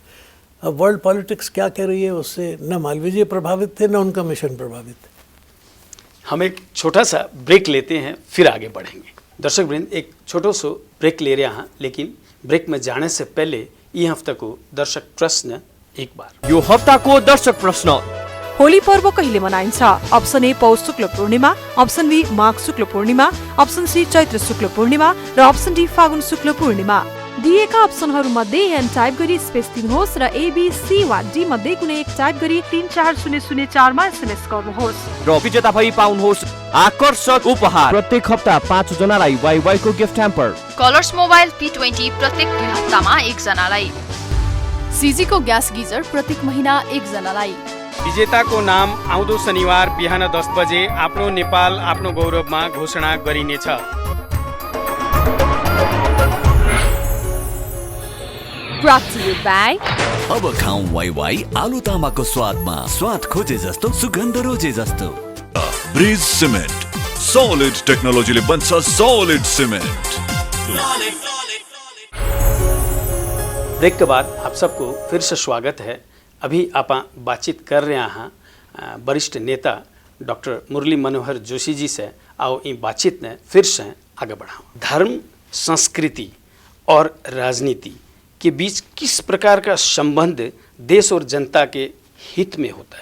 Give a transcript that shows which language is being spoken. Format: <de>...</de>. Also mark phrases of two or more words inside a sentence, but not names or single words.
<hi>अब</hi> <en>world politics</en> <hi>क्या कह रही है, उससे न मालवीय जी प्रभावित थे न उनका मिशन प्रभावित थे। हम एक छोटा सा ब्रेक लेते हैं, फिर आगे बढ़ेंगे। दर्शक वृंद, एक छोटो सो ब्रेक ले रहे हैं, लेकिन ब्रेक में जाने से पहले ये हफ्ता को दर्शक प्रश्न एक बार।</hi> <ne>यो हप्ताको दर्शक प्रश्न, होली पर्व कहिले मनाइन्छ?</ne> <en>option A</en> <ne>पौष शुक्ल पूर्णिमा,</ne> <en>option B</en> <ne>माघ शुक्ल पूर्णिमा,</ne> <en>option C</en> <ne>चैत्र शुक्ल पूर्णिमा र</ne> <en>option D</en> <ne>फागुन शुक्ल पूर्णिमा। दिएका अप्सनहरू मध्ये एन टाइप गरी स्पेस दिनुहोस् र एबीसी वा डी मध्ये कुनै एक टाइप गरी 34004 मा एसएमएस गर्नुहोस् र विजेता भई पाउनुहोस् आकर्षक उपहार। प्रत्येक हप्ता 5 जनालाई वाइवाई को</ne> <en>gift hamper,</en> <ne>कलर्स मोबाइल P20 प्रत्येक 2 हप्तामा 1 जनालाई, सीजी को</ne> <en>gas geyser</en> <ne>प्रत्येक महीना 1 जनालाई। विजेताको नाम आउँदो शनिबार बिहान 10 बजे आफ्नो नेपाल आफ्नो गौरवमा घोषणा गरिनेछ।</ne> <en>Brought to you by</en> <ne>अब खाऊं वाई आलु तामाको स्वादमा, स्वाद खोजे जस्तो सुगन्ध रोजे जस्तो। ब्रिज सिमेन्ट, सॉलिड टेक्नोलॉजीले बन्छ</ne> <en>solid cement.</en> <hi>ब्रेक के बाद आप सबको फिर से स्वागत है। अभी आप बातचीत कर रहे हैं वरिष्ठ नेता डॉक्टर मुरली मनोहर जोशी जी से। आओ इन बातचीत ने फिर से आगे बढ़ाओ। धर्म, संस्कृति और राजनीति के बीच किस प्रकार का संबंध देश और जनता के हित में होता है?</hi>